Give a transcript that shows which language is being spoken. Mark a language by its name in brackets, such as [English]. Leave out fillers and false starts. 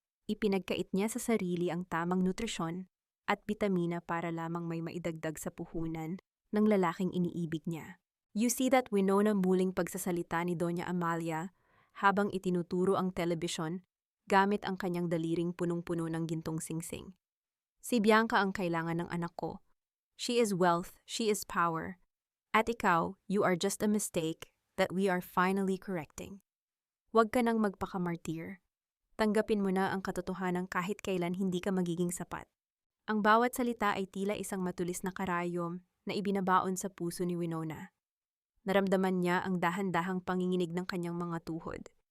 [Filipino] Ipinagkait niya sa sarili ang tamang nutrisyon at bitamina para lamang may maidagdag sa puhunan ng lalaking iniibig niya. [English] You see that [Filipino] Winona muling pagsasalita ni Doña Amalia habang itinuturo ang telebisyon gamit ang kanyang daliring punong-puno ng gintong singsing. Si Bianca ang kailangan ng anak ko. [English] She is wealth, she is power. [Filipino] At ikaw, [English] you are just a mistake that we are finally correcting. [Filipino] Huwag ka nang magpakamartir. Tanggapin mo na ang katotohanan kahit kailan hindi ka magiging sapat. Ang bawat salita ay tila isang matulis na karayom na ibinabaon sa puso ni Winona. Naramdaman niya ang dahan-dahang panginginig ng kanyang mga tuhod.